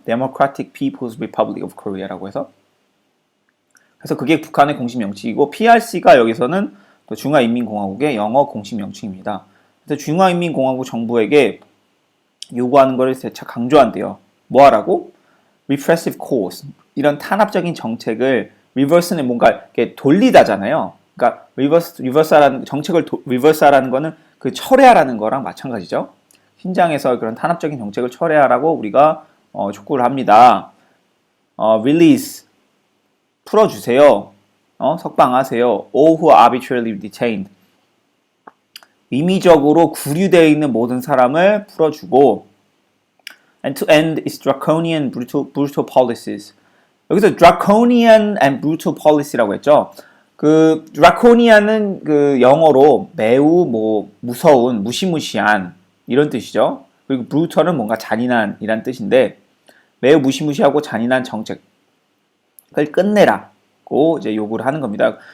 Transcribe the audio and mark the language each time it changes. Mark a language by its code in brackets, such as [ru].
[en] Democratic People's Republic of Korea라고 해서. [ko] 그래서 그게 북한의 공식 명칭이고 PRC가 여기서는 또 중화인민공화국의 영어 공식 명칭입니다. 그래서 중화인민공화국 정부에게 요구하는 것을 재차 강조한대요. 뭐 하라고? [en] Repressive course. [ko] 이런 탄압적인 정책을 reverse는 뭔가 이렇게 돌리다잖아요. 그러니까 reverse라는 정책을 reverse하라는 거는 그 철회하라는 거랑 마찬가지죠. 신장에서 그런 탄압적인 정책을 철회하라고 우리가 촉구를 합니다. Release 풀어주세요. 석방하세요. [en] All who are arbitrarily detained. [ko] 임의적으로 구류되어 있는 모든 사람을 풀어주고 [en] and to end its draconian brutal policies. [ko] 여기서 [en] draconian and brutal policy [ko] 라고 했죠. 그 draconian은 그 영어로 매우 무서운, 무시무시한 이런 뜻이죠. 그리고 brutal은 뭔가 잔인한이란 뜻인데 매우 무시무시하고 잔인한 정책을 끝내라고 이제 요구를 하는 겁니다.